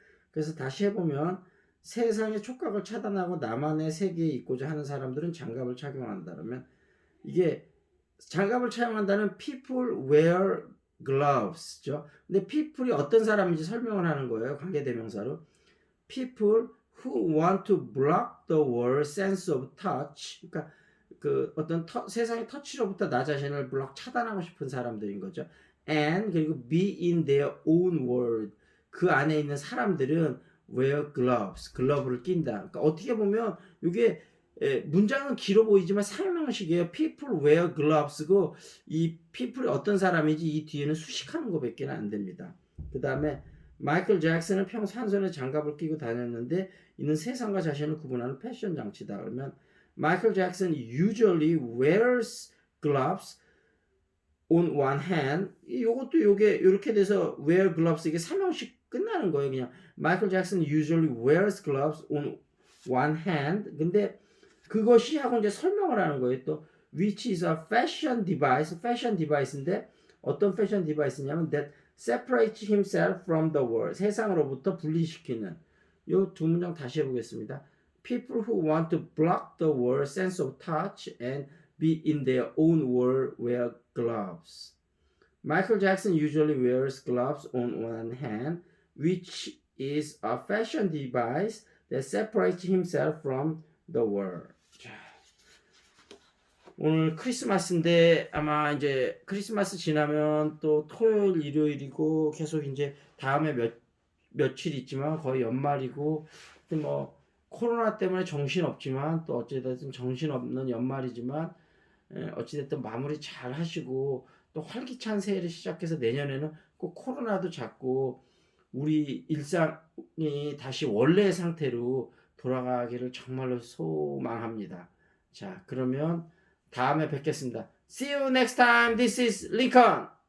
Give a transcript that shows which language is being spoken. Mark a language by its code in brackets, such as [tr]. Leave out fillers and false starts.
[ko] 그래서 다시 해보면 세상의 촉각을 차단하고 나만의 세계에 있고자 하는 사람들은 장갑을 착용한다면, 이게 장갑을 착용한다는 [en] people wear gloves [ko] 죠. 근데 people이 어떤 사람인지 설명을 하는 거예요. 관계대명사로. [en] people who want to block the world's sense of touch. [ko] 그러니까 그 어떤 세상의 터치로부터 나 자신을 블록 차단하고 싶은 사람들인 거죠. [en] and [ko] 그리고 [en] be in their own world. [ko] 그 안에 있는 사람들은 [en] wear gloves. [ko] 글러브를 낀다. 그러니까 어떻게 보면 이게 문장은 길어 보이지만 상명식이에요. [en] people wear gloves [ko] 고, 이 people이 어떤 사람인지 이 뒤에는 수식하는 것밖에 안 됩니다. 그 다음에 마이클 잭슨은 평소 한 손에 장갑을 끼고 다녔는데 이는 세상과 자신을 구분하는 패션 장치다. [en] 그러면 Michael Jackson usually wears gloves on one hand. [ko] 요것도 요게 이렇게 돼서 [en] wear gloves, [ko] 이게 삼형식 끝나는 거예요. 그냥 [en] Michael Jackson usually wears gloves on one hand. [ko] 근데 그것이 하고 이제 설명을 하는 거예요. [en] 또 which is a fashion device. fashion device인데 [ko] 어떤 [en] fashion device냐면 that separates himself from the world. [ko] 세상으로부터 분리시키는. 요 두 문장 다시 해보겠습니다. People who want to block the world's sense of touch and be in their own world wear gloves. Michael Jackson usually wears gloves on one hand, which is a fashion device that separates himself from the world. 오늘 크리스마스인데 아마 이제 크리스마스 지나면 또 토요일, 일요일이고 계속 이제 다음에 며칠 있지만 거의 연말이고, 뭐 코로나 때문에 정신없지만 또 어찌됐든 정신없는 연말이지만 어찌됐든 마무리 잘 하시고 또 활기찬 새해를 시작해서 내년에는 꼭 코로나도 잡고 우리 일상이 다시 원래의 상태로 돌아가기를 정말로 소망합니다. 자, 그러면 다음에 뵙겠습니다. [en] See you next time. This is Lincoln.